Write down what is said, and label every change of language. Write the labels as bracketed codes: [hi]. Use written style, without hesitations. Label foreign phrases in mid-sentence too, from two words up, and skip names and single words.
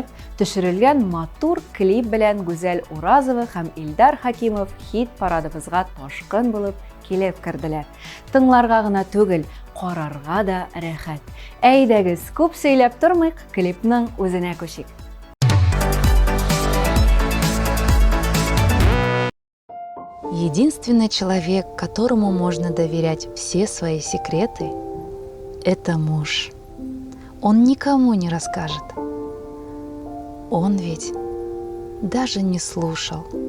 [tt] төшерелгән матур клип белән Гүзәл Уразова һәм Илдар Хакимов хит парадыбызга ташкын булып килеп керделәр. Тыңларга гына түгел, карарга да рәхәт. Әйдәгез, күп сөйләп тормыйк, клипның үзенә күчик. [ru] Единственный человек, которому можно доверять все свои секреты, это муж. Он никому не расскажет. Он ведь даже не слушал.